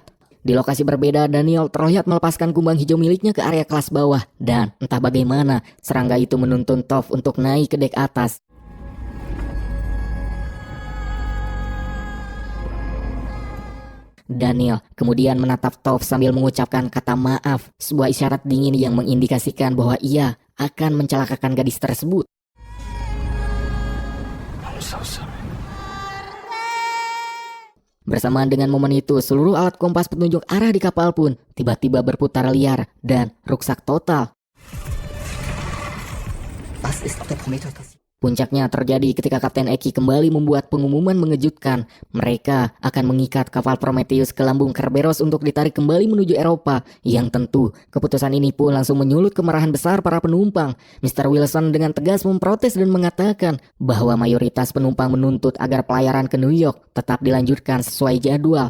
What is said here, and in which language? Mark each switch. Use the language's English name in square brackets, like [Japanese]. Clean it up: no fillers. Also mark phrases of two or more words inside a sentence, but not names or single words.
[Indonesian] Di lokasi berbeda, Daniel terlihat melepaskan kumbang hijau miliknya ke area kelas bawah dan entah bagaimana serangga itu menuntun Toph untuk naik ke dek atas. Daniel kemudian menatap Toph sambil mengucapkan kata maaf, sebuah isyarat dingin yang mengindikasikan bahwa ia akan mencelakakan gadis tersebut. [English] I'm so sorry. [Indonesian] Bersamaan dengan momen itu, seluruh alat kompas petunjuk arah di kapal pun tiba-tiba berputar liar dan rusak total. [German] Was ist auf der Prometheus passiert? [Indonesian] Puncaknya terjadi ketika Kapten Eki kembali membuat pengumuman mengejutkan. Mereka akan mengikat kapal Prometheus ke lambung Kerberos untuk ditarik kembali menuju Eropa. Yang tentu, keputusan ini pun langsung menyulut kemarahan besar para penumpang. Mr. Wilson dengan tegas memprotes dan mengatakan bahwa mayoritas penumpang menuntut agar pelayaran ke New York tetap dilanjutkan sesuai jadwal.